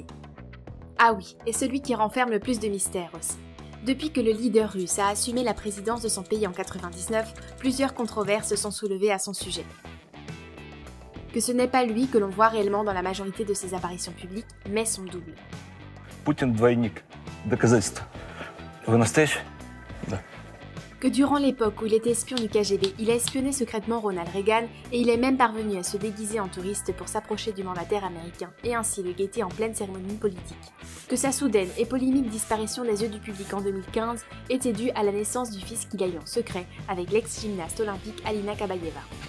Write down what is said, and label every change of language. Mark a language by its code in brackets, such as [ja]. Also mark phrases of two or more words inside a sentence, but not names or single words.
[fr] Ah oui, et celui qui renferme le plus de mystères aussi. Depuis que le leader russe a assumé la présidence de son pays en 1999, plusieurs controverses se sont soulevées à son sujet. Que ce n'est pas lui que l'on voit réellement dans la majorité de ses apparitions publiques, mais son double. [ru] Poutine двойник. Доказательства. Вы настоящий? Да. [fr] Que durant l'époque où il était espion du KGB, il a espionné secrètement Ronald Reagan et il est même parvenu à se déguiser en touriste pour s'approcher du mandataire américain et ainsi le guetter en pleine cérémonie politique. Que sa soudaine et polémique disparition des yeux du public en 2015 était due à la naissance du fils qu'il a eu en secret avec l'ex-gymnaste olympique Alina Kabayeva.